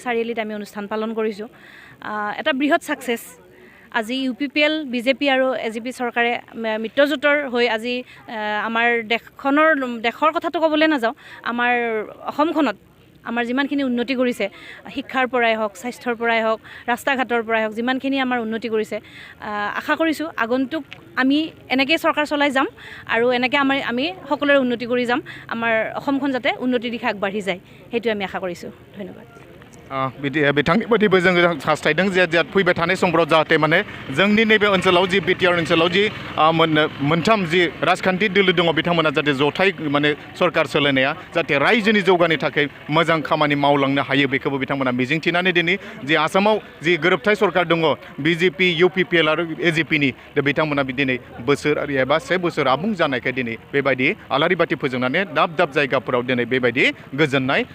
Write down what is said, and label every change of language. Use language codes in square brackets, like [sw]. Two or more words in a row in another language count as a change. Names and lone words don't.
[as] চাৰিআলিত আমি অনুষ্ঠান পালন কৰিছোঁ এটা বৃহৎ ছাকচেছ আজি ইউপিপিএল বিজেপি আৰু এজিপি চৰকাৰে মিত্ৰজোঁটৰ হৈ আজি আমাৰ দেশৰ কথাটো ক'বলৈ নাযাওঁ আমাৰ অসমখনত আমাৰ যিমানখিনি উন্নতি কৰিছে শিক্ষাৰ পৰাই হওক স্বাস্থ্যৰ পৰাই হওক ৰাস্তা ঘাটৰ পৰাই হওক যিমানখিনি আমাৰ উন্নতি কৰিছে আশা কৰিছোঁ আগন্তুক আমি এনেকৈয়ে চৰকাৰ চলাই যাম আৰু এনেকৈ আমি সকলোৰে উন্নতি কৰি যাম আমাৰ অসমখন যাতে উন্নতিৰ দিশে আগবাঢ়ি যায় সেইটো আমি আশা কৰিছোঁ ধন্যবাদ [brx] बिथांनि बायदिबो जों हास्थायदों जे फैबाय थानाय समफोराव जाहाथे माने जोंनि नैबे ओनसोलाव जि बिटिआर ओनसोलाव जि मोनथाम जि राजखान्थि दोलो दङ बिथांमोना जाहाथे जथाय माने सरकार सोलायनाया जाहाथे रायजोनि जौगानि थाखाय मोजां खामानि मावलांनो हायो बेखौबो बिथांमोना मिजिंथिनानै दिनै जि आसामाव जि गोरोबथाय सरकार दङ बिजेपि इउपिपिएल आरो एजिपिनि बिथांमोना दिनै बोसोरारि एबा 1 बोसोर आबुं जानायखाय दिनै बेबायदि आलारि बाथि फोजोंनानै दाब दाब जायगाफोराव दिनै बेबायदि गोजोननाय